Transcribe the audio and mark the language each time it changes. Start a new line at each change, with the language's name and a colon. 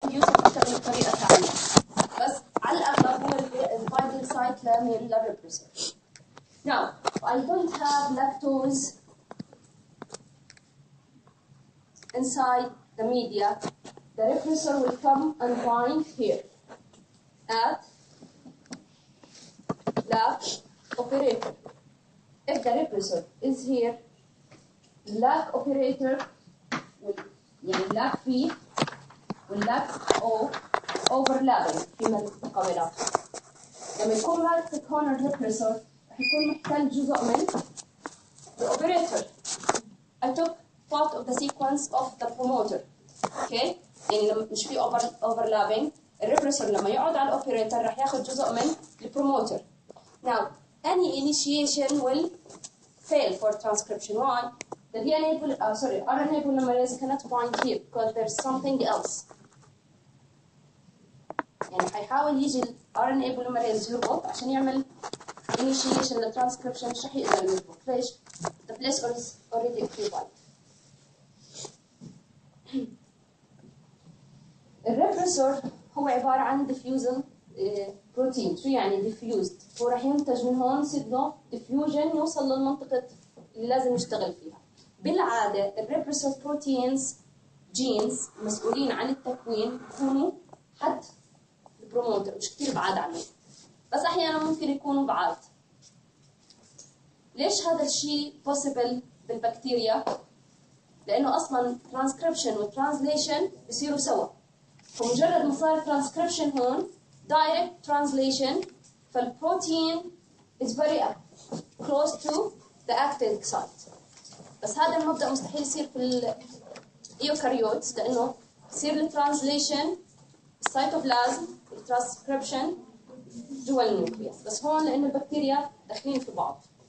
Arabic: يشتغل بطريقه ثانيه، بس على الاغلب هو البايندينج سايت للريبريسور.
English: Now, I don't have lactose inside the media. The repressor will come and bind here at lac operator. If the repressor is here, lac operator will يعني lac B والlac O overlapping
Arabic: فيما متقابلات. لما يكون ماسك هون الريبريسور رح يكون محتل جزء من the operator.
English: I took part of the sequence of the promoter. Okay?
Arabic: يعني لما مش في overlapping الريبريسور لما يقعد على الاوبريتور رح ياخذ جزء من البروموتر.
English: Now, any initiation will fail for transcription. Why? The DNA RNA polymerase cannot bind here because there's something else.
Arabic: يعني حيحاول يجي ال RNA polymerase يربط عشان يعمل initiation للترانسكريبشن مش رح يقدر يربط.
English: ليش؟ The place is already occupied.
Arabic: الريبريسور هو عبارة عن diffusal بروتين. شو يعني diffused؟ هو راح ينتج من هون يصير له diffusion يوصل للمنطقة اللي لازم يشتغل فيها. بالعادة الريبريسور بروتينز جينز مسؤولين عن التكوين يكونوا حد البروموتر مش كتير بعاد عنه، بس أحيانا ممكن يكونوا بعاد. ليش هذا الشيء possible بالبكتيريا؟ لأنه أصلا transcription و translation بيصيروا سوا. فمجرد ما صار transcription هون direct translation فالبروتين
English: is very close to the active site.
Arabic: بس هذا المبدأ مستحيل يصير في الإيوكاريوتس لأنه يصير الترانسليشن السيتوبلازم والترانسكريبشن جوا النيوكليوس، بس هون لأن البكتيريا داخلين في بعض.